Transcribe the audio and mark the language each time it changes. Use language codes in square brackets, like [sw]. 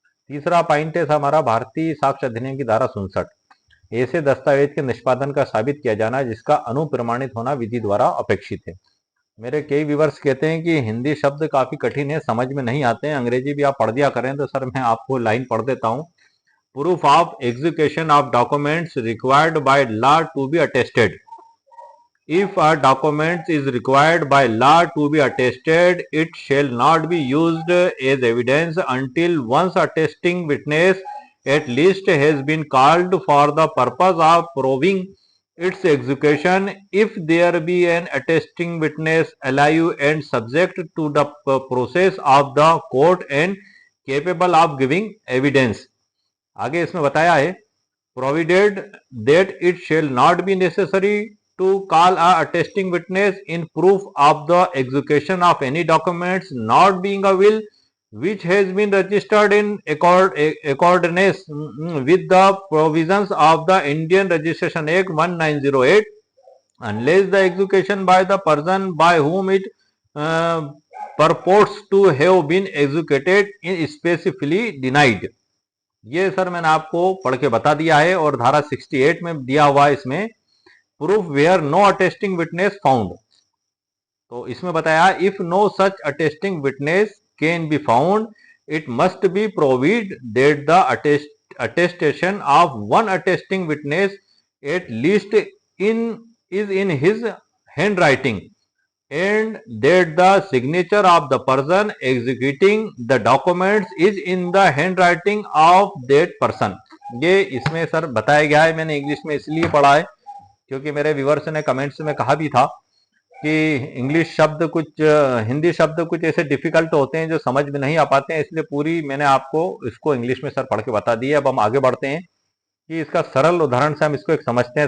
[hi] तीसरा पॉइंट है हमारा भारतीय साक्ष्य अधिनियम की धारा 67, ऐसे दस्तावेज के निष्पादन का साबित किया जाना जिसका अनुप्रमाणित होना विधि द्वारा अपेक्षित है। मेरे कई व्यूवर्स कहते हैं कि हिंदी शब्द काफी कठिन है, समझ में नहीं आते हैं, अंग्रेजी भी आप पढ़ दिया करें, तो सर मैं आपको लाइन पढ़ देता हूँ। [en] Proof of execution of documents required by law to be attested. If a document is required by law to be attested, it shall not be used as evidence until once attesting witness at least has been called for the purpose of proving its execution. If there be an attesting witness alive and subject to the process of the court and capable of giving evidence. [hi] आगे इसमें बताया है, [en] provided that it shall not be necessary to call a attesting witness in proof of the execution of any documents not being a will which has been registered in accordance with the provisions of the Indian Registration Act 1908, unless the execution by the person by whom it purports to have been executed is specifically denied. [hi] ये sir मैंने आपको पढ़ के बता दिया है, और धारा 68 में दिया हुआ है इसमें, [en] Proof where no attesting witness found. [hi] तो इसमें बताया, [en] If no such attesting witness can be found, it must be proved that the attestation of one attesting witness at least in his hand writing and that the signature of the person executing the documents is in the handwriting of that person। [hi] ये इसमें sir बताया गया है, मैंने English में इसलिए पढ़ा है क्योंकि मेरे व्यूअर्स ने कमेंट्स में कहा भी था कि इंग्लिश शब्द कुछ हिंदी शब्द कुछ ऐसे डिफिकल्ट होते हैं जो समझ में नहीं आ पाते हैं, इसलिए पूरी मैंने आपको इसको इंग्लिश में सर पढ़ के बता दी है। अब हम आगे बढ़ते हैं कि इसका सरल उदाहरण से हम इसको एक समझते हैं।